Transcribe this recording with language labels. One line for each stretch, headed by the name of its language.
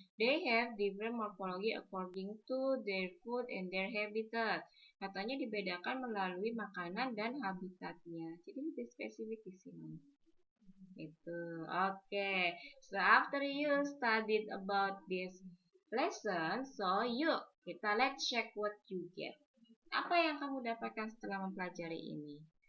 English: They have different morphology according to their food and their habitat.
Indonesian: Katanya dibedakan melalui makanan dan habitatnya. Jadi lebih spesifik di sini. Itu. Oke.
English: So after you studied about this lesson, so
Indonesian: yuk kita
English: let's check what you get.
Indonesian: Apa yang kamu dapatkan setelah mempelajari ini?